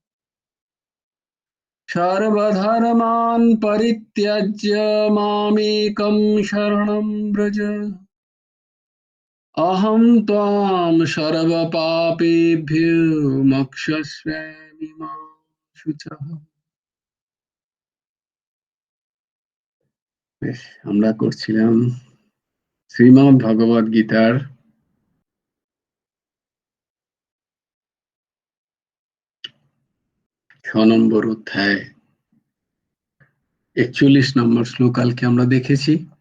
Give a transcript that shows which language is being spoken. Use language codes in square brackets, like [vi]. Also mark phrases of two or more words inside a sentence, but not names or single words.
[sa] सर्वधर्मान् परित्यज्य मामेकं शरणं व्रज अहं त्वां सर्वपापेभ्यो मोक्षयिष्यामि मा शुचः। [bn] বেশ, আমরা করছিলাম শ্রীমদ্ ভগবদ গীতার নম্বর অধ্যায় 41 নম্বর শ্লোক কালকে আমরা দেখেছি।